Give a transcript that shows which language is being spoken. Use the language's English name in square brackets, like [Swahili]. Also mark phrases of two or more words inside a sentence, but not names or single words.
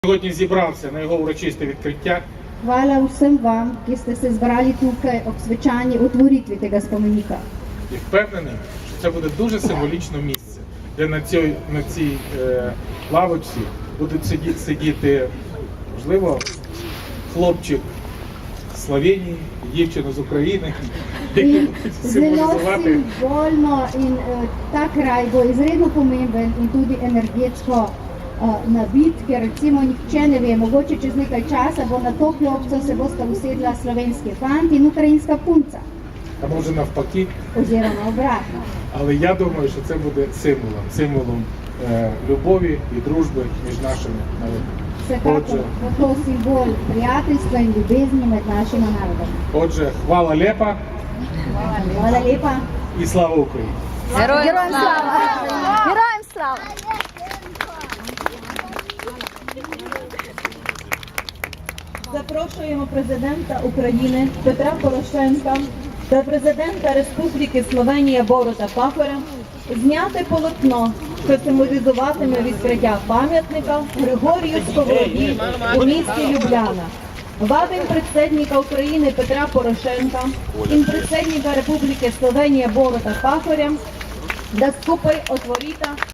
[Ukrainian] Сьогодні зібрався на його урочисте відкриття. [Slovenian] Hvala vsem vam, ki ste se zbrali tukaj ob svečani otvoritvi tega spomenika. [Ukrainian] І впевнений, що це буде дуже символічне місце, де на цій лавочці будуть сидіти, можливо, хлопчик з Словенії, дівчина з України, які будуть [Slovenian] Zelo [Ukrainian] символізувати [Slovenian] simbolno in ta kraj bo izredno pomemben in tudi energetsko nabit, ker recimo nihče ne ve, mogoče čez nekaj časa bo na to klopco se bosta usedla slovenski fant in ukrajinska punca, [Ukrainian] а може навпаки. [Slovenian] oziroma obratno. [Ukrainian] Але я думаю, що це буде символом любові і дружби між нашими народами. [Slovenian] Vsekakor bo to simbol prijateljstva in ljubezni med našima narodoma. [Ukrainian] Отже, [Slovenian] hvala lepa Hvala lepa. [Ukrainian] і слава Україні! Героям слава! Героям слава! Запрошуємо президента України Петра Порошенка та президента Республіки Словенія Борута Пахоря зняти полотно, що символізуватиме відкриття пам'ятника Григорію Сковороді у місті Любляна. [Slovenian] Vabim predsednika Ukrajine Petra Porošenka in predsednika Republike Slovenije Boruta Pahorja da skupaj otvorita